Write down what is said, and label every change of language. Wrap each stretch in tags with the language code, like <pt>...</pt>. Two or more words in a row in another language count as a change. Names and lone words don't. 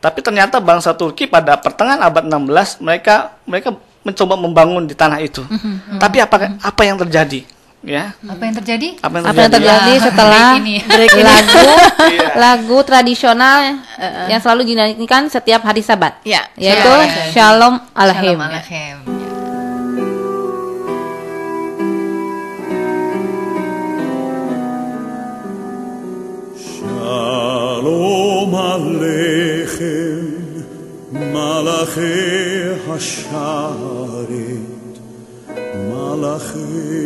<id>Tapi ternyata bangsa Turki pada pertengahan abad 16 mereka mencoba membangun di tanah itu. Tapi apa yang terjadi? Ya. Apa yang terjadi? Apa yang terjadi setelah lagu tradisional yang selalu dinyanyikan setiap hari Sabat, Ya. yaitu Shalom Aleichem. Shalom Aleichem.</id> <he>שלום עליכם, מלאכי השרת, מלאכי</he>